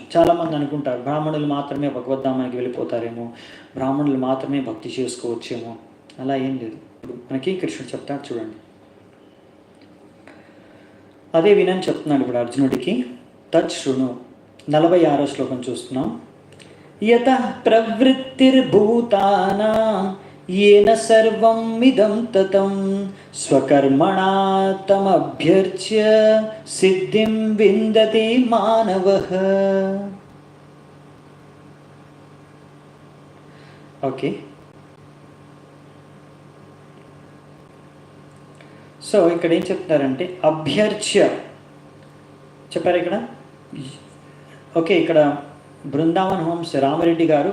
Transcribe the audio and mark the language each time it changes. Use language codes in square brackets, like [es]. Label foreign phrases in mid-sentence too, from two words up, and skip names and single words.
[te] చాలామంది అనుకుంటారు బ్రాహ్మణులు మాత్రమే భగవద్ధామానికి వెళ్ళిపోతారేమో, బ్రాహ్మణులు మాత్రమే భక్తి చేసుకోవచ్చేమో. అలా ఏం లేదు. ఇప్పుడు మనకి కృష్ణుడు చెప్తాడు చూడండి. అదే వినని చెప్తున్నాడు ఇప్పుడు అర్జునుడికి. తచ్ఛృణు 46వ శ్లోకం చూస్తున్నాం. [sa] యతః ప్రవృత్తిర్భూతానాం येन सर्वम् इदं ततं स्वकर्मणा तमभ्यर्च्य सिद्धिं विन्दति मानवः. [en] okay, so [te] ఇక్కడ ఏం చెప్తున్నారంటే అభ్యర్చ్య చెప్పారు ఇక్కడ. ఓకే, ఇక్కడ బృందావన్ హోమ్స్ రామరెడ్డి గారు.